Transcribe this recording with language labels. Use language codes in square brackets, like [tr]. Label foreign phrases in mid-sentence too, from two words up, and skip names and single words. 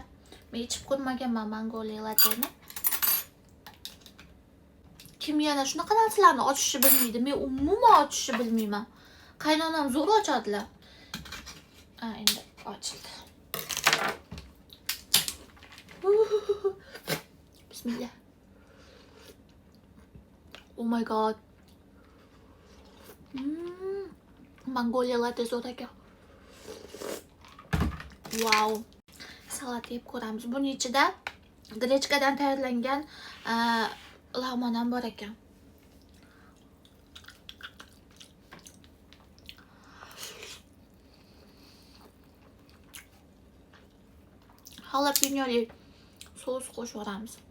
[uz] Men ichib ko'rmaganman mangoli latteni. Kim yana shunaqa narsalarni ochishni bilmaydi. Men umuman ochishni bilmayman. Qaynonam zo'r ochadilar. Endi ochildi. Bismillah. [en] Oh my god. [uz] Mongolia latte zo'r ekan. Wow. Salat yeb ko'ramiz. Buning ichida grechkadan tayyorlangan lag'mon ham bor ekan. Jalapeno sos qo'shib o'ramiz.